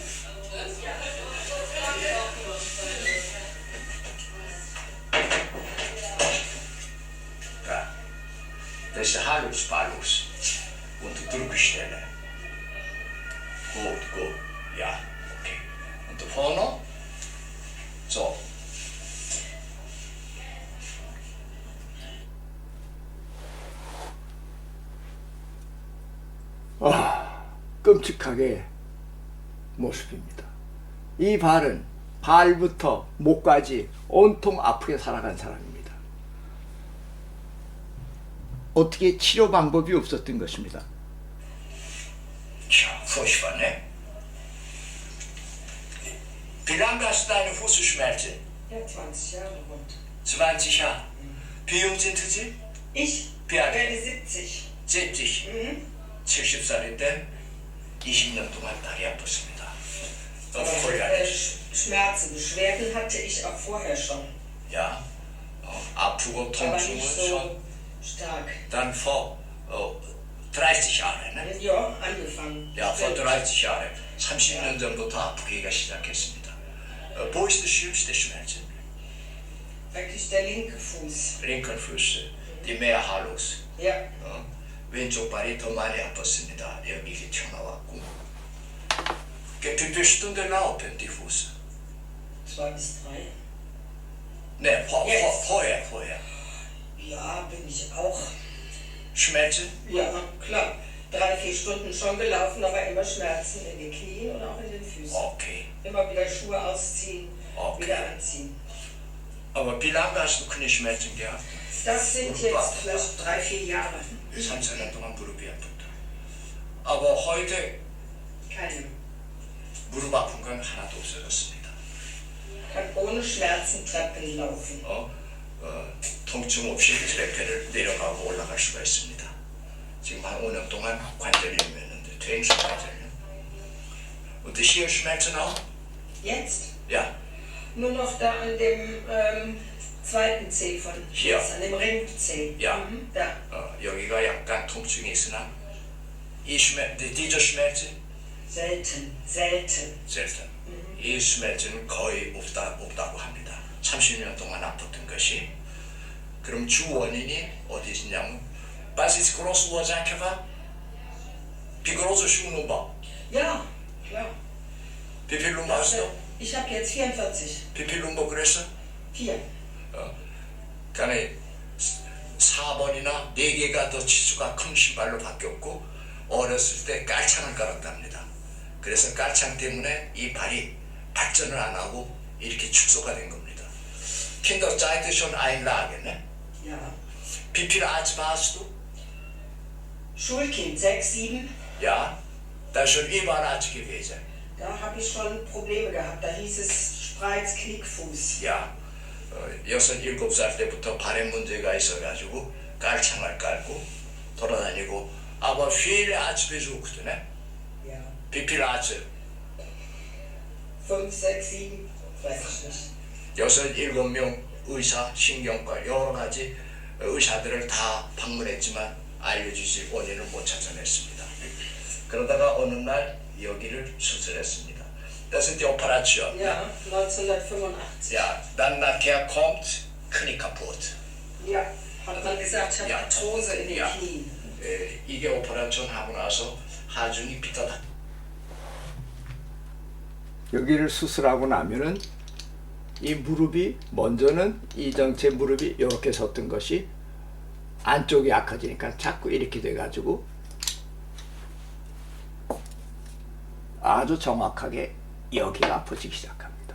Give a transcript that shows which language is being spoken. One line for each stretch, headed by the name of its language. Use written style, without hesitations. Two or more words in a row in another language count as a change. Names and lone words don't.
German: Da, das ist der Halsballus und die Drückstelle. Gut, ja, okay. Und da vorne, so.
Korean: 끔찍하게 모습입니다. 이 발은 발부터 목까지 온통 아프게 살아간 사람입니다. 어떻게 치료 방법이 없었던 것입니다.
German: Tja, furchtbar, ne? Wie lange hast du deine Fußschmerzen? Ja, 20 Jahre rund. 20 Jahre. Wie jung sind Sie? Ich Wie alt? werde 70. 70.
Korean: 70살일 때 20년 동안 다리 아팠습니다. 너무 곤란했어요.
German: Schmerzen, Beschwerden hatte ich auch vorher schon.
Korean: Ja, 아프고
German: Aber
Korean: 통증은
German: nicht schon so stark. dann vor 30 Jahre, ne? Ja, angefangen. Ja, vor 30 Jahren.
Korean: 30년 전부터 아프기가 시작했습니다.
German: Wo ist der schlimmste Schmerzen? Wirklich der linke Fuß. Linken Fuß, die Mehrhalus. Ja.
Korean: 왼쪽 발이 더 많이 아팠습니다. 여기 이렇게 튀어나왔고.
German: Bist du denn laufen, die Fuß? 2 bis 3. Ne, Jetzt. vorher. Ja, bin ich auch. Schmerzen? Ja, klar. 3, 4 Stunden schon gelaufen, aber immer Schmerzen in den Knien und auch in den Füßen. Okay. Immer wieder Schuhe ausziehen, Okay. wieder anziehen. Aber wie lange hast du keine Schmerzen gehabt? Das sind jetzt vielleicht 3, 4 Jahre. 3,
Korean: 4년 동안 무릎이 아프다.
German: Aber heute Keine.
Korean: 무릎 아픈 건 하나도 없어졌습니다.
German: Kann ohne Schmerzen Treppen laufen.
Korean: 통증 없이 트레페를 내려가고 올라갈 수가 있습니다. 지금 한 5년 동안 관절염이었는데 퇴행성 관절염.
German: Und hier Schmerzen auch? Jetzt? Ja. Nur noch da an dem zweiten Zeh von Hier. an dem Ringzeh. Ja. Da.
Korean: 여기가 약간 통증이 있으나
German: diese Schmerzen Selten. selten.
Korean: 이 Schmerzen 거의 없다고 합니다. 30년 동안 아팠던 것이. 그럼 주 원인이 어디 있냐면
German: Was ist große Ursache war? Wie groß ist dein Nummer? Ja, klar. Wie viel Nummer hast du? Ich habe jetzt 44. Wie viel Nummer größer? 4.
Korean: 그러니까 4번이나 4개가 더 치수가 큰 신발로 바뀌었고 어렸을 때 깔창을 깔았답니다. 그래서 깔창 때문에 이 발이 발전을 안 하고 이렇게 축소가 된 겁니다.
German: Kinderzeit ist schon Einlage, ne? Ja. Wie viel Arzt warst du? Schulkind 6, 7. Ja, da ist schon überall Arzt gewesen. Da habe ich schon Probleme gehabt. Da hieß es Spreiz, Knickfuß.
Korean: 야, 6, 7살 때부터 발에 문제가 있어가지고 깔창을 깔고 돌아다니고
German: aber viele Arzt besucht, ne? Ja. Wie viel Arzt? 5, 6, 7. Weiß ich nicht. 6,
Korean: 7명 의사, 신경과 여러 가지 의사들을 다 방문했지만 알려주실 원인을 못 찾아냈습니다. 그러다가 어느 날 여기를 수술했습니다.
German: Das ist die Operation. Ja, 1985. Ja, dann nachher kommt Knie kaputt. Ja. Hat man gesagt, ich habe Ja. Arthrose in den Ja. Knien.
Korean: 이게 오퍼레이션 하고 나서 하중이 비싸다. 여기를 수술하고 나면은 이 무릎이 먼저는 이정체 무릎이 이렇게 섰던 것이 안쪽이 약해지니까 자꾸 이렇게 돼가지고 아주 정확하게 여기가 아파지기 시작합니다.